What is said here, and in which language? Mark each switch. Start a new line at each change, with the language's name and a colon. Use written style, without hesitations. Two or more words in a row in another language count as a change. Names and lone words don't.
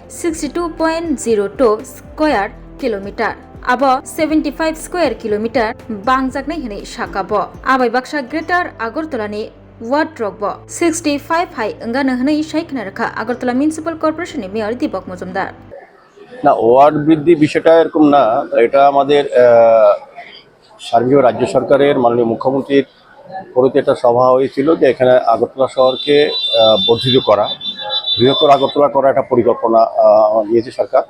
Kok Borok: 62.02
English: square kilometer
Kok Borok: अब 75
English: square kilometer
Kok Borok: बांजागनाय हनै साकाबो आबाय बाक्सा ग्रेटर আগরতলাनि वार्ड रकबो 65 हाय अंगानो हनै सायखना रखा আগরতলা म्युनिसिपल कर्पोरेशननि मेयर दीपक मजुमदार
Bangla: না ওয়ার্ড বৃদ্ধি বিষয়টা এরকম না, এটা আমাদের সার্বিক রাজ্য সরকারের মাননীয় মুখ্যমন্ত্রীর পরিতে একটা সভা হয়েছিল যে এখানে আগরতলা শহরকে বর্ধিত করা, বৃহত্তর আগরতলা করা একটা পরিকল্পনা নিয়েছে সরকার।